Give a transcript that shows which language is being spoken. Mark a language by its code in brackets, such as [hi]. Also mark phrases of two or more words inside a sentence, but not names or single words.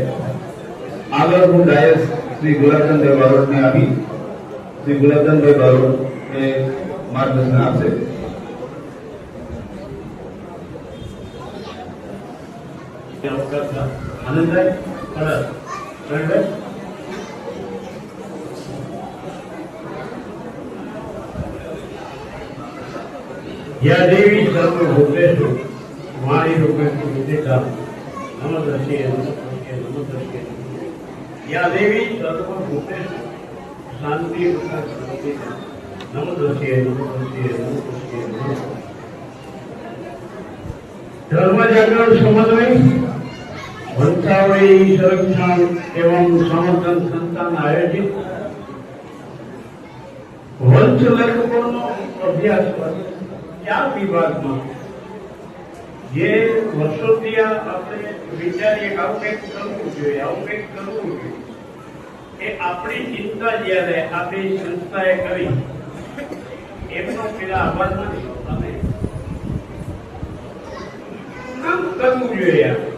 [gu] આગળ હું ડાયસ શ્રી ગુલાબચંદભાઈ બારોટને આપી શ્રી ગુલાબચંદભાઈ બારોટ એ માર્ગદર્શન આપશે. આનંદભાઈ પરત [sa] या देवी सर्व भूतेषु वाणी रूपेण विदिता नमस्ते नमस्ते या देवी सर्व भूतेषु शांति रूपेण विदिता नमस्ते नमस्ते [hi] धर्म जागरण समन्वय वंशावली संरक्षण एवं समर्थन संस्थान आयोजित वंश लेखकोનો [gu] અભ્યાસ ચાર વિભાગમાં જે વર્ષોથી આપણે વિચારીએ આવું કંઈક કરવું જોઈએ એ આપણી ચિંતા જ્યારે આપણી સંસ્થાએ કરી એમનો પેલા આભાર નથી અને કામ કરવું જોઈએ.